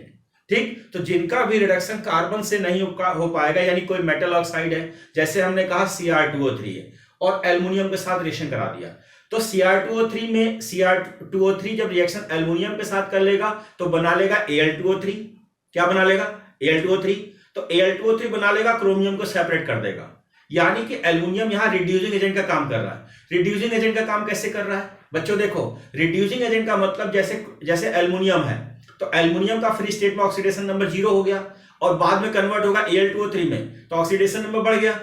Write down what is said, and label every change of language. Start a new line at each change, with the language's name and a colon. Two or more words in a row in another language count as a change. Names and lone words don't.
Hindi: ठीक, तो जिनका भी
English: reduction carbon
Hindi: से नहीं हो पाएगा, यानी कोई
English: metal oxide
Hindi: है, जैसे हमने कहा Cr2O3 है और एल्युमिनियम के साथ रिएक्शन करा दिया, तो Cr2O3 जब
English: reaction aluminium
Hindi: के साथ कर लेगा तो बना लेगा Al2O3. क्या बना लेगा? Al2O3. तो Al2O3 बना लेगा, क्रोमियम को सेपरेट कर देगा. यानी कि एल्युमिनियम यहां
English: reducing agent
Hindi: का काम कर रहा है.
English: reducing agent
Hindi: का काम कैसे कर रहा है बच्चों? देखो,
English: reducing agent
Hindi: का मतलब जैसे एल्युमिनियम है तो एल्युमिनियम का
English: free state
Hindi: में
English: oxidation number
Hindi: 0 हो गया और बाद में कन्वर्ट होगा Al2O3 में, तो
English: oxidation number
Hindi: बढ़ गया.